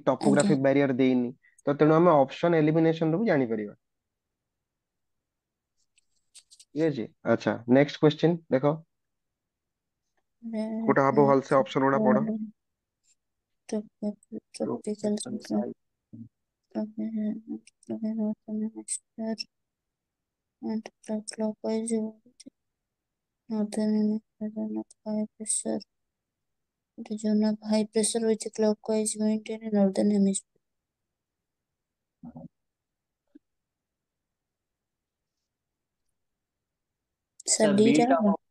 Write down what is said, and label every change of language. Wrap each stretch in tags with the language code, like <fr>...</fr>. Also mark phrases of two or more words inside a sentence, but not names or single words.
<or>ଆଜ୍ଞା</or> <en>topographic barrier</en> <or>ଦେଇନି ତ ତେଣୁ ଆମେ</or> <en>option elimination</en> <or>ରୁ ବି ଜାଣିପାରିବା ଠିକ ଅଛି ଆଚ୍ଛା</or> <en>next question</en> <or>ଦେଖ କୋଉଟା ହବ ଭଲସେ ଅପସନ ଗୁଡା ପଢ</or> <en>tropical cyclone and clockwise northern region of high pressure region of high pressure with clockwise wind in northern hemisphere Sir, D B</en> <or>ଟା ଟା ହବ</or>